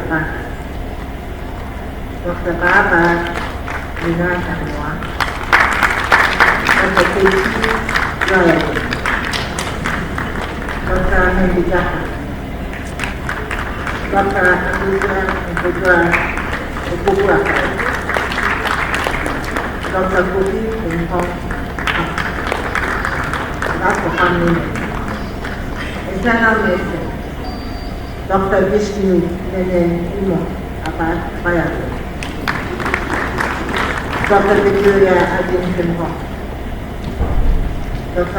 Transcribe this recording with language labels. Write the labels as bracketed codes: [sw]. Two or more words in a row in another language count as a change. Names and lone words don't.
[en] Bapa, Dr. Baba Nina Kamwa, Dr. Kechi Joy, Dr. Henry Jaffa, Dr. Agism Okubua, Dr. Kofi Nkong. That's for family medicine. Internal medicine, Dr. Vishnu Nene Imo Abayado, Dr. Victoria Adin Nkong, Dr.